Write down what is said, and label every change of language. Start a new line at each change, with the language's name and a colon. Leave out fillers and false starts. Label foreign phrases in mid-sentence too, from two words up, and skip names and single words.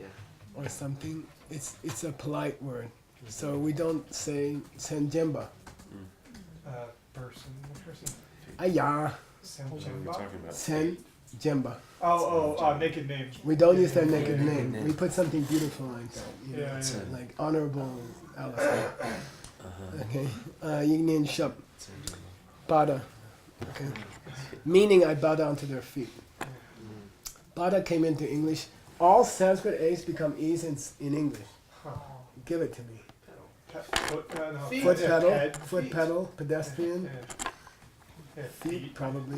English: or something. It's a polite word. So we don't say Senjemba. Person. Aya, Senjemba. Naked name. We don't use their naked name. We put something beautiful like that. You know, Yeah. like Honorable Alice. Okay. Yingnian Shep. Bada. Okay. Meaning I bow down to their feet. Bada came into English. All Sanskrit A's become E's in English. Give it to me. Foot pedal, pedestrian, feet probably.